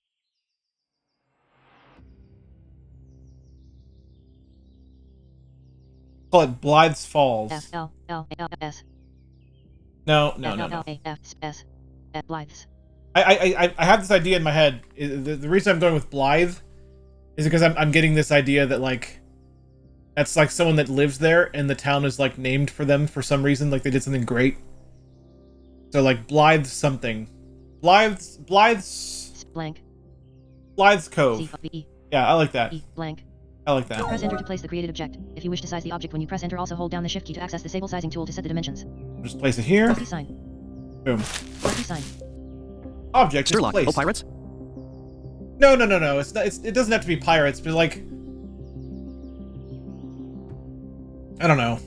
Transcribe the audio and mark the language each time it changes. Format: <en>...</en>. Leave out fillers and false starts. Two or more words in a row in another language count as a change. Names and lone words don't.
<en>Call it Blythe's Falls. F-L-L-A-L-S. No. F-L-L-A-F-S. Blythes. I have this idea in my head. The reason I'm going with Blythe is because I'm getting this idea that, like, that's like someone that lives there and the town is, like, named for them for some reason, like they did something great. So, like, Blythe something. Blythe's Blank. Blythe's Cove. C-O-V-E. Yeah, I like that. E blank. I like that. Press enter to place the created object. If you wish to size the object when you press enter, also hold down the shift key to access the Sable sizing tool to set the dimensions. Just place it here. Rusty sign. Boom. Rusty sign. object is Sturlock. placed. Oh, pirates? No. It's not, it doesn't have to be pirates, but like, I don't know.</en>